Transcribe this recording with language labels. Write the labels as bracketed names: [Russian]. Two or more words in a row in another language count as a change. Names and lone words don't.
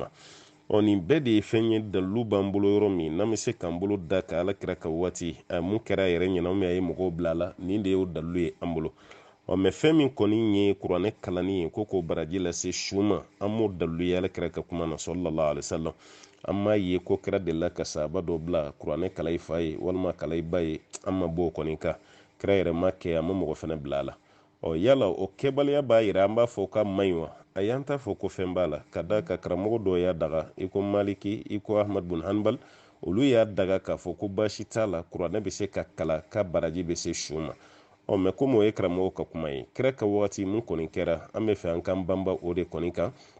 [Bambara] nin bɛɛ de ye fɛn ye dalilu b'an bolo yɔrɔ min n'an bɛ se k'an bolo da ka ala kira ka waati mun kɛra yɛrɛ ɲɛna a ye mɔgɔw bila la nin de y'o dalilu ye an bolo mɛ fɛn min kɔni ye kuranɛ kalanni ye ko k'o baraji lase su ma an m'o dalilu ye ala kira ka kuma na [Arabic] صلى الله عليه وسلم [Bambara] an m'a ye ko kira delila ka sahaba dɔ bila kuranɛ kala i fa ye walima kala i ba ye an ma bɔ o kɔni kan kira yɛrɛ ma kɛ a ma mɔgɔ fana bila a la yala o kɛbaliya b'a yira an b'a fɔ k'a man ɲi wa a y'an ta fɔ ko fɛn b'a la ka da ka karamɔgɔ dɔw y'a daga i ko maliki i ko ahmad bin hanbal olu y'a daga k'a fɔ ko baasi t'a la kuranɛ bɛ se ka kala ka baraji bɛ se su ma mɛ komi o ye karamɔgɔ ka kuma ye kira ka wagati mun kɔni kɛra an bɛ fɛ an k'an banba o de kɔni kan